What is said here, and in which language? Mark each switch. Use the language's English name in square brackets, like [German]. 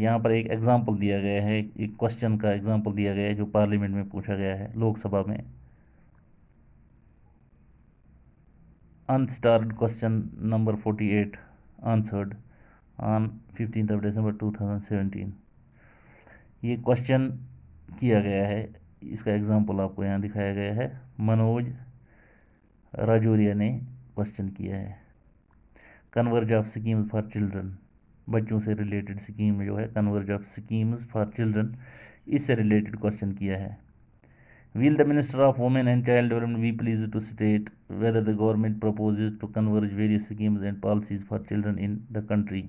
[Urdu] یہاں پر ایک ایگزامپل دیا گیا ہے, ایک کوشچن کا ایگزامپل دیا گیا ہے جو پارلیمنٹ میں پوچھا گیا ہے, لوک سبھا میں. [English] Unstarred question number 48 answered on 15th of December 2017. [Urdu] یہ کوشچن کیا گیا ہے, اس کا ایگزامپل آپ کو یہاں دکھایا گیا ہے. منوج راجوریا نے کوشچن کیا ہے. Converge of schemes for children, بچوں سے ریلیٹڈ سکیم جو ہے converge of schemes for children, اس سے ریلیٹڈ کوشچن کیا ہے. [English] Will the Minister of Women and Child Development be pleased to state whether the government proposes to converge various schemes and policies for children in the country?